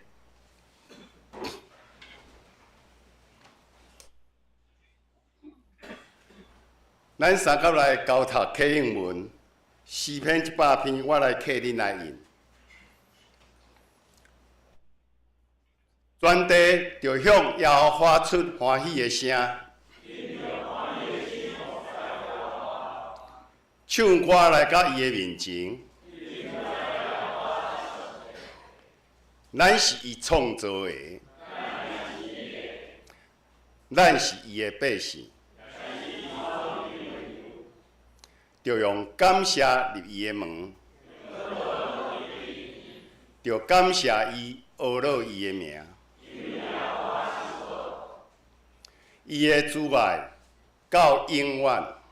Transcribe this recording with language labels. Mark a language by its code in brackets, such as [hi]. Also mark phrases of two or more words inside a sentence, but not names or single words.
[nan] 咱三甲来交读启应文，诗篇100篇，我来替恁来引。全地就向耶和华出欢喜的声。唱歌来到伊的面前。咱是伊创造的，咱是伊的百姓，就用感谢入伊的门，就感谢伊学了伊的名，伊的慈爱到永远。